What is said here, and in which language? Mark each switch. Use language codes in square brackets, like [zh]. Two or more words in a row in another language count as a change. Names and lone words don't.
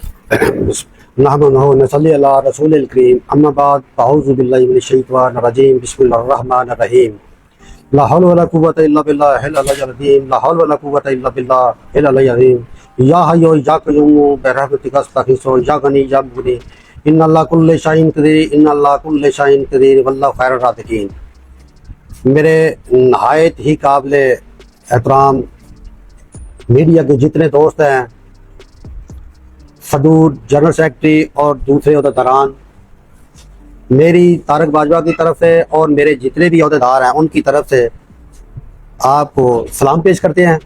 [ar] نحمده ونصلي على رسوله الكريم أما بعد أعوذ بالله من الشيطان الرجيم بسم الله الرحمن الرحيم لا حول ولا قوة إلا بالله العلي العظيم لا حول ولا قوة إلا بالله العلي العظيم يا حي يا قيوم برحمتك أستغيث يا غني يا مغني إن الله كل شيء قدير إن الله كل شيء قدير والله خير الرازقين. [ur] میرے نہایت ہی قابل احترام میڈیا کے جتنے دوست ہیں، صدور, [en] general secretary [ur] اور دوسرے عہدیداران، میری طارق باجوہ کی طرف سے اور میرے جتنے بھی عہدیدار ہیں ان کی طرف سے آپ کو سلام پیش کرتے ہیں.